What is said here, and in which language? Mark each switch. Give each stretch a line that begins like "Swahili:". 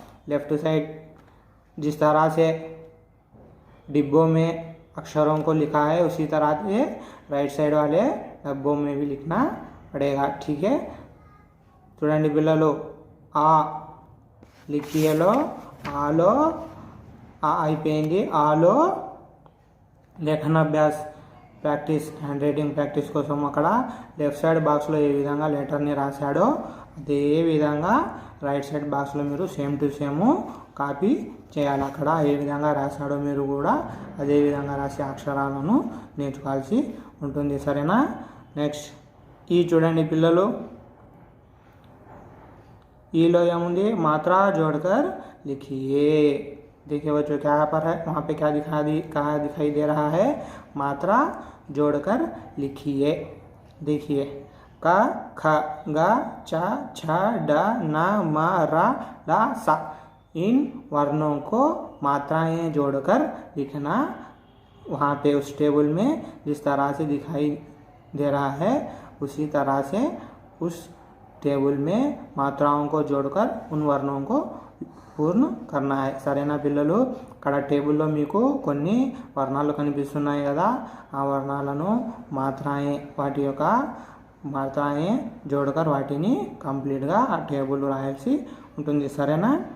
Hindi: Left side जिस तरह से डिब्बों में अक्षरों को लिखा है उसी तरह से राइट साइड वाले डब्बों में भी लिखना पड़ेगा, ठीक है? चूँगी पिल्लू, आ लिखिए लो, आलो అయిపోయింది.
Telugu: ఆలో లేఖన Abhyas practice, hand writing practice కోసం అక్కడ లెఫ్ట్ సైడ్ బాక్స్లో ఏ విధంగా లెటర్ని రాశాడో అదే విధంగా రైట్ సైడ్ బాక్స్లో మీరు సేమ్ టు సేమ్ కాపీ చేయాలి. అక్కడ ఏ విధంగా రాశాడో మీరు కూడా అదే విధంగా రాసే అక్షరాలను నేర్చుకోవాల్సి ఉంటుంది, సరేనా? నెక్స్ట్ ఈ చూడండి పిల్లలు, ఈలో ఏముంది?
Hindi: మాత్రా जोड़कर लिखिए. देखिए बच्चों, क्या पर है? वहाँ पे क्या दिखाई दे रहा है? मात्रा जोड़कर लिखिए. देखिए, का, ख, गा, चा, छा, डा, ना, मा, रा, ला, सा. इन वर्णों को मात्राएं जोड़कर लिखना. वहाँ पे उस टेबल में जिस तरह से दिखाई दे रहा है उसी तरह से उस टेबल में मात्राओं को जोड़कर उन वर्णों को పూర్ణ करना है,
Telugu: సరేనా పిల్లలు? అక్కడ టేబుల్లో మీకు కొన్ని వర్ణాలు కనిపిస్తున్నాయి కదా, ఆ వర్ణాలను మాత్రాయే, వాటి యొక్క మాత్రాయే జోడకర్ వాటిని కంప్లీట్గా ఆ టేబుల్ రాయాల్సి ఉంటుంది, సరేనా?